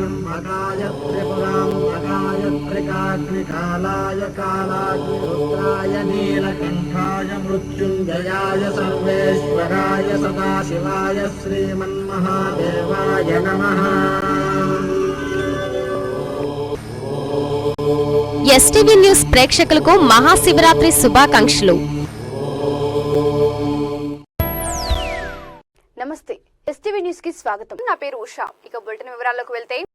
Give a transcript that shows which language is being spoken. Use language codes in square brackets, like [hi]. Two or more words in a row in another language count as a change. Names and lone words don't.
[sa] अगाय त्रिपुरां अगाय त्रिकाग्निकालाय कालाग्निरुद्राय नीलकण्ठाय मृत्युञ्जयाय सर्वेश्वराय सदाशिवाय श्रीमन्महादेवाय नमः। [te] ఎస్టీవీ న్యూస్ ప్రేక్షకులకు మహాశివరాత్రి శుభాకాంక్షలు. నమస్తే, ఎస్టీవీ న్యూస్ కి స్వాగతం. నా పేరు ఉషా. ఇక బులెటిన్ వివరాల్లోకి వెళ్తే,